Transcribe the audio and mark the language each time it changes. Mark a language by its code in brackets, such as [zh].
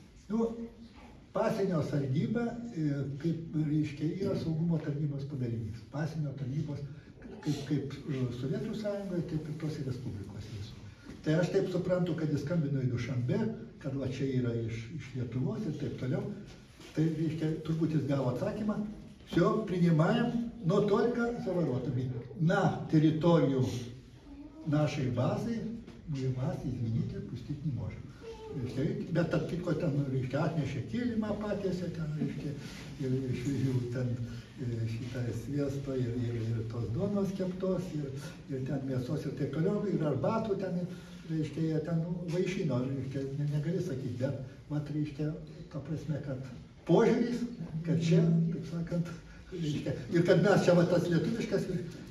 [lt] Nu, pasienio sargyba, kaip, reiškia, yra saugumo tarnybos padalinys. Pasienio tarnybos, kaip Sovietų Sąjungoje, taip ir tose respublikose visų. Tai aš taip suprantu, kad jis skambino į Dušanbę, kad va čia yra iš Lietuvos ir taip toliau. Tai, reiškia, turbūt jis gavo atsakymą. [ru] Все, принимаем, но только за воротами. На территорию нашей базы мы вас, извините, пустить не можем. [lt] Bet tarp kitko ten, reiškia, atnešė kilimą patiesę, ten, reiškia, ir išvežiau ten šitą sviesto ir tos duonos keptos, ir ten mėsos ir taip toliau, ir arbatų ten, reiškia, jie ten vaišino, reiškia, negali sakyti, bet, mat, reiškia, ta prasme, kad požiūris, kad čia, taip sakant, reiškia, ir kad mes čia va tas lietuviškas ir